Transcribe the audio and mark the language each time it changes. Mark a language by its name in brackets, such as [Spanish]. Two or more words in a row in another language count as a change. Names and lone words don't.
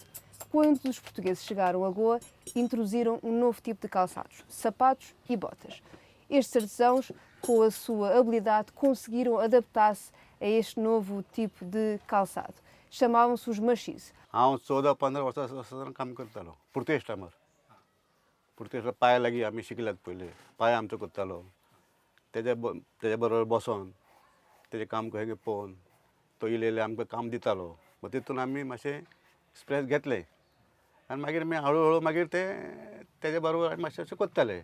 [Portuguese] Quando os portugueses chegaram a Goa, introduziram um novo tipo de calçados, sapatos e botas. Estes artesãos, com a sua habilidade, conseguiram adaptar-se a este novo tipo de calçado. Chamavam-se os machis. [Konkani] हांव 14-15 वर्सां काम करतालो पुर्तेश टायमार. पुर्तेश पांया लागीं आमी शिकल्यात पयलीं. पांय आमचो करतालो. तेजे बरोबर बसोन तेजें काम कशें पळोवन तो इल्लें आमकां काम दितालो. मागीर तितून आमी मातशें एक्सपिरियन्स घेतले आनी मागीर आमी हळू हळू मागीर तेजे बरोबर मातशें अशें करताले.